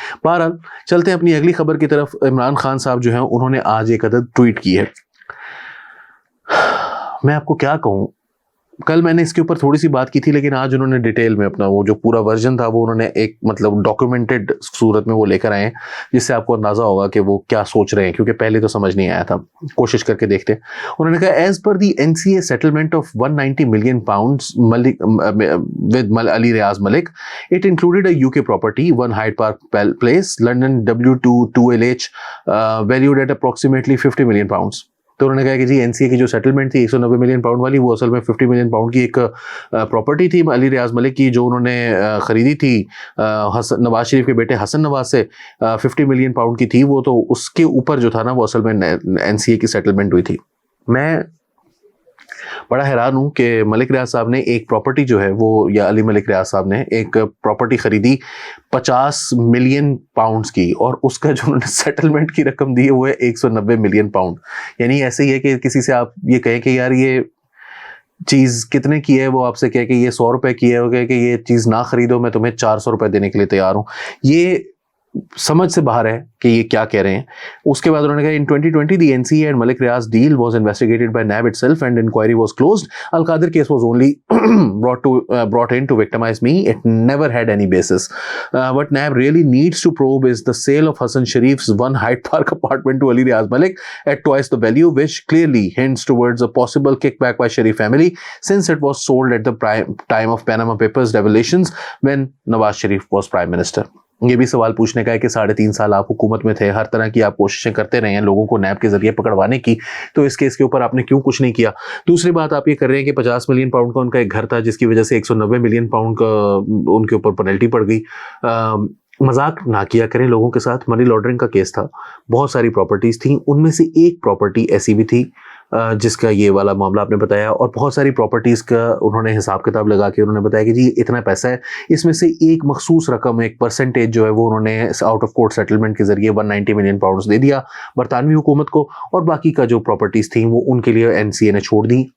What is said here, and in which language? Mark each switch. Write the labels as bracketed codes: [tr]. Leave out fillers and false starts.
[ur] بہرحال چلتے ہیں اپنی اگلی خبر کی طرف. عمران خان صاحب جو ہیں انہوں نے آج ایک عدد ٹویٹ کی ہے. میں آپ کو کیا کہوں, کل میں نے اس کے اوپر تھوڑی سی بات کی تھی, لیکن آج انہوں نے ڈیٹیل میں اپنا وہ جو پورا ورژن تھا وہ انہوں نے ایک مطلب ڈاکیومنٹڈ صورت میں وہ لے کر آئے ہیں, جس سے آپ کو اندازہ ہوگا کہ وہ کیا سوچ رہے ہیں, کیونکہ پہلے تو سمجھ نہیں آیا تھا. کوشش کر کے دیکھتے. انہوں نے کہا [en] As per the NCA settlement of 190 million pounds with Ali Riaz Malik, it included a UK property, 1 Hyde Park Place, London W2 2LH, valued at approximately 50 million pounds. [ur] تو انہوں نے کہا کہ جی NCA کی جو سیٹلمنٹ تھی 190 ملین پاؤنڈ والی, وہ اصل میں 50 ملین پاؤنڈ کی ایک پراپرٹی تھی علی ریاض ملک کی, جو انہوں نے خریدی تھی نواز شریف کے بیٹے حسن نواز سے. 50 ملین پاؤنڈ کی تھی وہ, تو اس کے اوپر جو تھا نا وہ اصل میں NCA کی سیٹلمنٹ ہوئی تھی. میں بڑا حیران ہوں کہ ملک ریاض صاحب نے ایک پراپرٹی جو ہے وہ, یا علی ملک ریاض صاحب نے ایک پراپرٹی خریدی 50 ملین پاؤنڈز کی, اور اس کا جو انہوں نے سیٹلمنٹ کی رقم دی ہے وہ ہے 190 ملین پاؤنڈ. یعنی ایسے ہی ہے کہ کسی سے آپ یہ کہیں کہ یار یہ چیز کتنے کی ہے, وہ آپ سے کہے کہ یہ 100 روپے کی ہے, وہ کہے کہ یہ چیز نہ خریدو, میں تمہیں 400 روپے دینے کے لیے تیار ہوں. یہ سمجھ سے باہر ہے کہ یہ کیا کہہ رہے ہیں. اس کے بعد انہوں نے کہا [en] in 2020 the NCA and Malik Riaz deal was investigated by NAB itself and inquiry was closed. Al-Qadir case was only brought in to victimize me. It never had any basis. What NAB really needs to probe is the sale of Hassan Sharif's 1 Hyde Park apartment to Ali Riaz Malik at twice the value, which clearly hints towards a possible kickback by Sharif family since it was sold at the time of Panama Papers revelations when Nawaz Sharif was Prime Minister. [ur] یہ بھی سوال پوچھنے کا ہے کہ 3.5 سال آپ حکومت میں تھے, ہر طرح کی آپ کوششیں کرتے رہے ہیں لوگوں کو نیب کے ذریعے پکڑوانے کی, تو اس کیس کے اوپر آپ نے کیوں کچھ نہیں کیا. دوسری بات آپ یہ کر رہے ہیں کہ 50 ملین پاؤنڈ کا ان کا ایک گھر تھا, جس کی وجہ سے 190 ملین پاؤنڈ کا ان کے اوپر پینلٹی پڑ گئی. مذاق نہ کیا کریں لوگوں کے ساتھ. منی لانڈرنگ کا کیس تھا, بہت ساری پراپرٹیز تھیں, ان میں سے ایک پراپرٹی ایسی بھی تھی جس کا یہ والا معاملہ آپ نے بتایا, اور بہت ساری پراپرٹیز کا انہوں نے حساب کتاب لگا کے انہوں نے بتایا کہ جی اتنا پیسہ ہے, اس میں سے ایک مخصوص رقم, ایک پرسنٹیج جو ہے وہ انہوں نے آؤٹ آف کورٹ سیٹلمنٹ کے ذریعے 190 ملین پاؤنڈز دے دیا برطانوی حکومت کو, اور باقی کا جو پراپرٹیز تھیں وہ ان کے لیے NCA نے چھوڑ دی.